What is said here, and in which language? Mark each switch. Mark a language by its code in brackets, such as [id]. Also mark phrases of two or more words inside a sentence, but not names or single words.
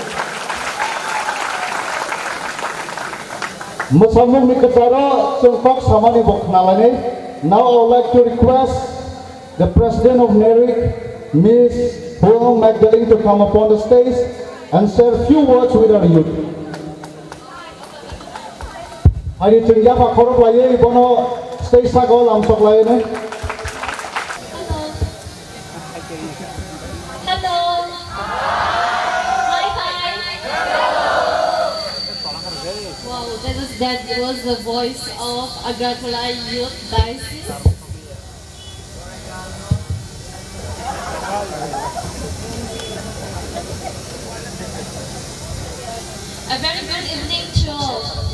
[trp] Musamung ni ketara sungkok sama ni boknalane. [en] Now I would like to request the President of NERIC, Miss Khumulwng Magdalene, to come upon the stage and share a few words with our youth. [trp] Hari tinggal pak korok laye ibono stage sagol amsok laye ne. [en] Hello. Hi, hi. Wow, that was the voice of Agartala Youth Diocese. A very good evening to all.